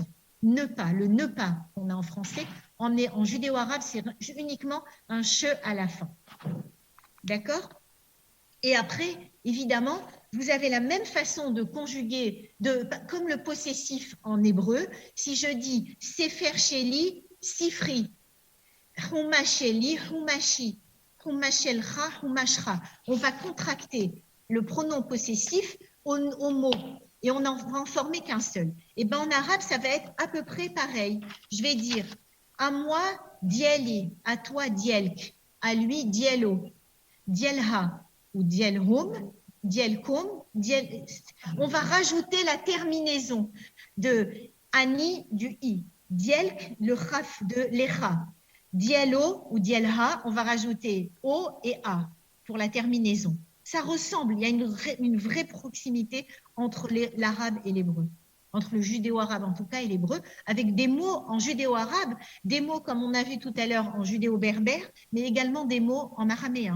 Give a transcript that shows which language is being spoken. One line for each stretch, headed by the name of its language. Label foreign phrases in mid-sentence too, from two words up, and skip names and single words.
French: Ne pas, le ne pas qu'on a en français, en judéo-arabe, c'est uniquement un che à la fin. D'accord? Et après, évidemment, vous avez la même façon de conjuguer, comme le possessif en hébreu. Si je dis
Hebrew: ספר שלי, ספרי, חומש שלי, חומשי, חומש שלך, חומשך.
French: On va contracter le pronom possessif au mot. Et on n'en va en former qu'un seul. Et bien en arabe, ça va être à peu près pareil. Je vais dire à moi, dieli, à toi, dielk, à lui,
Arabic: ديالو، ديالها أو ديالهم، ديالكم,
French: on va rajouter la terminaison de ani du i, dielk, le khaf de l'echa, dielo ou dielha, on va rajouter o et a pour la terminaison. Ça ressemble, il y a une vraie proximité entre l'arabe et l'hébreu, entre le judéo-arabe en tout cas et l'hébreu, avec des mots en judéo-arabe, des mots comme on a vu tout à l'heure en judéo-berbère, mais également des mots en araméen.